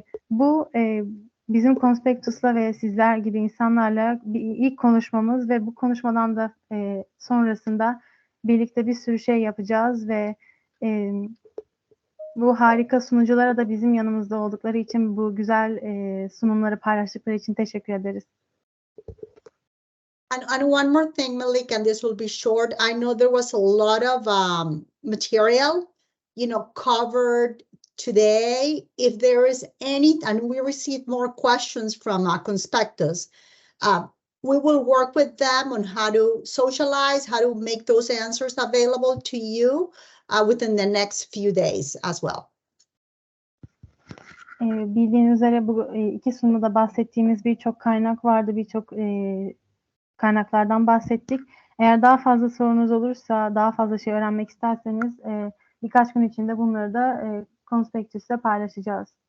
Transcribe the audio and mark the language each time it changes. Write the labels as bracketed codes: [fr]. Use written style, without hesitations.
[tr] Bu bizim Conspectus'la ve sizler gibi insanlarla ilk konuşmamız ve bu konuşmadan da sonrasında birlikte bir sürü şey yapacağız ve bu harika sunuculara da bizim yanımızda oldukları için, bu güzel sunumları paylaştıkları için teşekkür ederiz. [en] And one more thing, Malik, and this will be short. I know there was a lot of material, covered today. If there is any, and we received more questions from Conspectus, we will work with them on how to socialize, how to make those answers available to you within the next few days as well. [tr] Bildiğiniz üzere bu iki sunumda bahsettiğimiz birçok kaynak vardı, birçok kaynaklardan bahsettik. Eğer daha fazla sorunuz olursa, daha fazla şey öğrenmek isterseniz birkaç gün içinde bunları da Conspectus'la paylaşacağız.